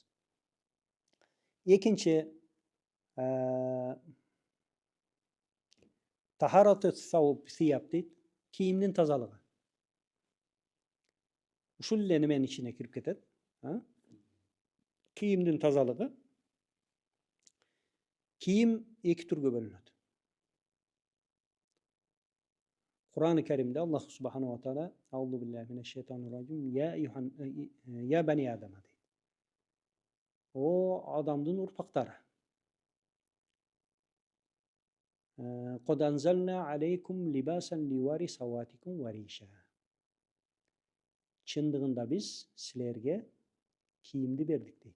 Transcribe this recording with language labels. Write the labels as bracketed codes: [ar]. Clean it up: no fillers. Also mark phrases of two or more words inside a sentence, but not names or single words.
[ky] Экинчи [ar] طهارة الثياب [ky] дейт, кийимдин тазалыгы. Ушул эле неменин ичине кирип кетет. Кийимдин тазалыгы. Кийим эки түргө бөлүнөт. [ar] Кур'ан-ы Каримде Аллах سبحانه وتعالى أعوذ بالله من الشيطان الرجيم يا بني آدم дейт. [ky] О адамдын урпактары. [ar] قد أنزلنا عليكم لباسا يواري سوآتكم وريشا. [ky] чындыгында биз силерге кийимди бердик дейт.